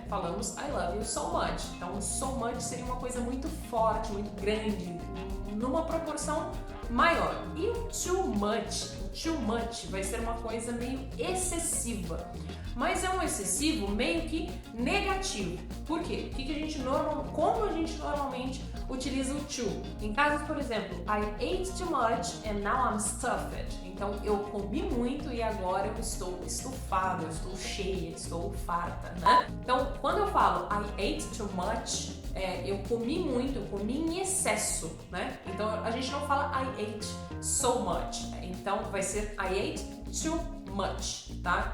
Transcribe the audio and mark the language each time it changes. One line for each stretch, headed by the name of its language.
Portuguese: Falamos
English: I love you so much.
Portuguese: Então, o so much seria uma coisa muito forte, muito grande, numa proporção maior. E o too much vai ser uma coisa meio excessiva. Mas é um excessivo meio que negativo. Por quê? Como a gente normalmente utiliza o to? Em casos, por exemplo,
English: I ate too much and now I'm stuffed.
Portuguese: Então, eu comi muito e agora eu estou estufado, eu estou cheia, estou farta, né? Então, quando eu falo
English: I ate too much,
Portuguese: eu comi muito, eu comi em excesso, né? Então, a gente não fala
English: I ate so much.
Portuguese: Então, vai ser
English: I ate too much,
Portuguese: tá?